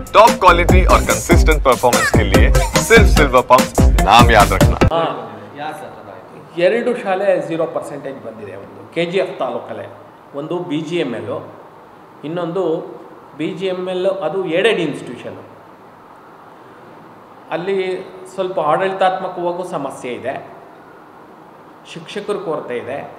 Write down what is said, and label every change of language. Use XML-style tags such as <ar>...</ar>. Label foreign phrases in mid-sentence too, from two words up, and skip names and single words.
<en>top quality</en> <hi>और</hi> <en>consistent performance</en> <hi>के लिए सिर्फ सिल्वर पंप नाम याद रखना।</hi> <kn>ಎರಡು ಶಾಲೆ 0% ಬಂದಿದೆ. ಒಂದು KGF ತಾಲೂಕಲ್ಲೇ, ಒಂದು BGML, ಇನ್ನೊಂದು BGML ಅದು</kn> <en>aided institution.</en> <kn>ಅಲ್ಲಿ ಸ್ವಲ್ಪ ಆಡಳಿತಾತ್ಮಕವಾಗೂ ಸಮಸ್ಯೆ ಇದೆ, ಶಿಕ್ಷಕರ ಕೊರತೆ ಇದೆ.</kn>